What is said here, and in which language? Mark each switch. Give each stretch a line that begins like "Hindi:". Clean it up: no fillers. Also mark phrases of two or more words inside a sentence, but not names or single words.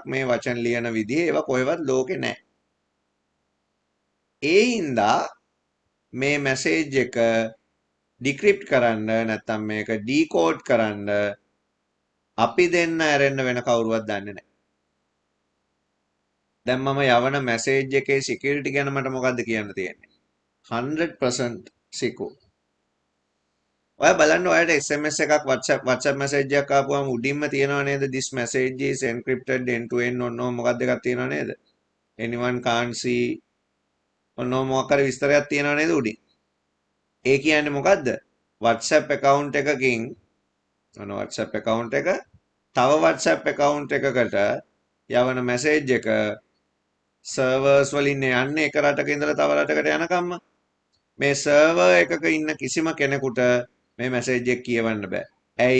Sinhala: මේ වචන ලියන විදිහ ඒවා කොහෙවත් ලෝකේ නැහැ. ඒ හින්දා මේ මැසේජ් එක ඩික්‍රිප්ට් කරන්න නැත්නම් මේක ඩීකෝඩ් කරන්න අපි දෙන්න ඇරෙන්න වෙන කවුරුවත් දන්නේ නැහැ. දැන් මම යවන මැසේජ් එකේ සිකියුරිටි ගැන මට මොකද්ද කියන්න තියෙන්නේ? 100% සිකු. ඔය බලන්න ඔයාලට SMS එකක් WhatsApp message එකක් ආපුවම උඩින්ම තියෙනව නේද?
English: This message is encrypted end to end
Sinhala: ඔන්න මොකක්ද එකක් තියෙනව නේද?
English: Anyone can't see
Sinhala: ඔන්න මොකක් හරි විස්තරයක් තියෙනව නේද උඩින්? ඒ කියන්නේ මොකද්ද? WhatsApp account එකකින් ඔන්න WhatsApp account එක තව WhatsApp account එකකට යවන message එක සර්වර්ස් වලින් යන්නේ එක රටක ඉඳලා තව රටකට යනකම්ම මේ සර්වර් එකක ඉන්න කිසිම කෙනෙකුට මේ මැසේජ් එක කියවන්න බෑ. ඇයි?